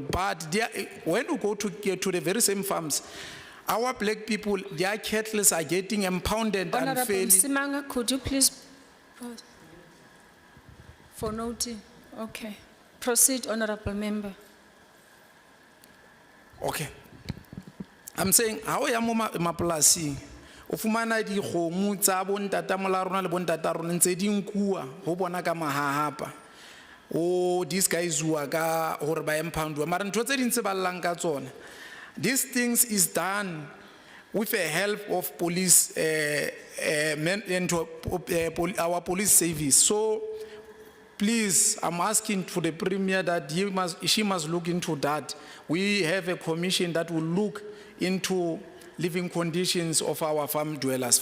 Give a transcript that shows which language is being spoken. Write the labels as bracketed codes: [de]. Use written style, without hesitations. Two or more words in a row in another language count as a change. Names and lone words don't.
[en] But when you go to the very same farms, our black people, their cattle are getting impounded Honorable unfairly. Simanga, could you please pause? For noting. Okay. Proceed, Honorable Member. Okay. I'm saying, how [st] ya mo mapolasing? O fumana di kgomo tsa bontatamolao rona le bontata rona ntse di nkuwa ho bona ka mahahapa. O [en] these guys who are [st] hore ba impoundwa mara ntho tse dintse ba llang ka tsona. [en] These things is done with the help of police and our police service. So please, I'm asking for the Premier that she must look into that. We have a commission that will look into living conditions of our farm dwellers.